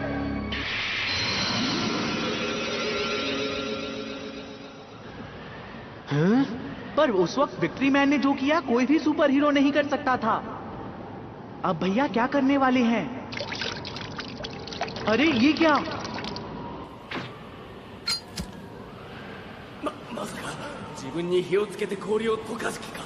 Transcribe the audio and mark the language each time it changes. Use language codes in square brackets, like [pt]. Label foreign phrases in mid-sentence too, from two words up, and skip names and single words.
[hi] हाँ? पर उस वक्त विक्ट्री मैन ने जो किया कोई भी [en] super hero [hi] नहीं कर सकता था। अब भैया क्या करने वाले हैं? अरे ये क्या? [ja] まさか自分に火をつけて氷を溶かす気か。